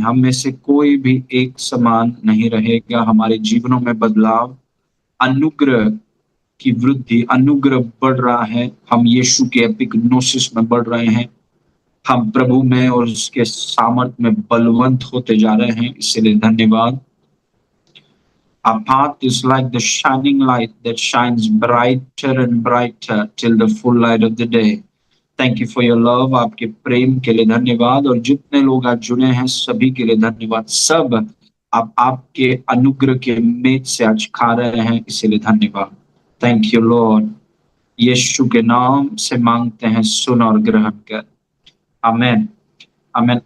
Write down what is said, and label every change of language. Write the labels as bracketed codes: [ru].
[hi] हम में से कोई भी एक समान नहीं रहेगा। हमारे जीवनों में बदलाव, अनुग्रह की वृद्धि, अनुग्रह बढ़ रहा है। हम यीशु के एपिग्नोसिस में बढ़ रहे हैं। हम प्रभु में और उसके सामर्थ में बलवंत होते जा रहे हैं, इसलिए धन्यवाद। [en] Our path is like the shining light that shines brighter and brighter till the full light of the day. Thank you for your love. [hi] आपके प्रेम के लिए धन्यवाद। और जितने लोग आज जुड़े हैं सभी के लिए धन्यवाद। सब आप आपके अनुग्रह के मेज से आज खा रहे हैं, इसलिए धन्यवाद। [en] Thank you Lord. [hi] यीशु के नाम से मांगते हैं, सुन और ग्रहण कर। आमेन। आमेन।